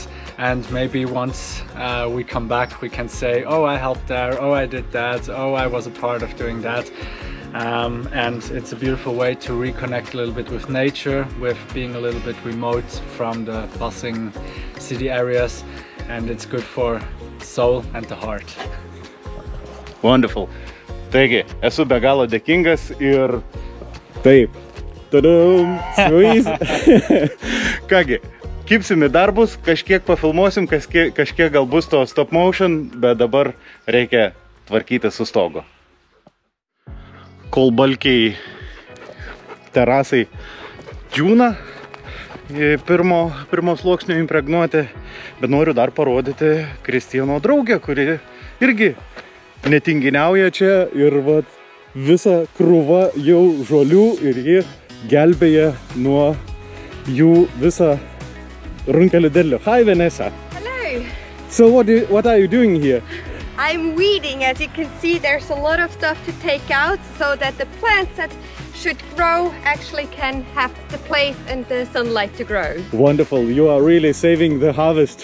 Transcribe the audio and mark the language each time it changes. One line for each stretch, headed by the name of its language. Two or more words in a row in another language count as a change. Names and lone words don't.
English: And maybe once we come back we can say, oh, I helped there, oh, I did that, oh, I was a part of doing that. And it's a beautiful way to reconnect a little bit with nature, with being a little bit remote from the bustling city areas, and it's good for soul and the heart. Wonderful.
Lithuanian: Taigi, esu be galo dėkingas ir taip.
English: Tadam, squeeze.
Lithuanian: Kągi, kipsim į darbus, kažkiek pafilmuosim, kažkiek gal bus to
English: stop motion,
Lithuanian: bet dabar reikia tvarkyti su stogu. Kol balkiai terasai džiūna, pirmo sluoksnio impregnuoti, bet noriu dar parodyti Kristijano draugę, kuri irgi netinginiauja čia ir vat visa krūva jau žolių ir ji gelbėja nuo jų visą runkelį derlių.
English: Hi, Vanessa. Hello. So what are you doing here? I'm weeding. As you can see, there's a lot of stuff to take out so that the plants that should grow actually can have the place and the sunlight to grow. Wonderful. You are really saving the harvest.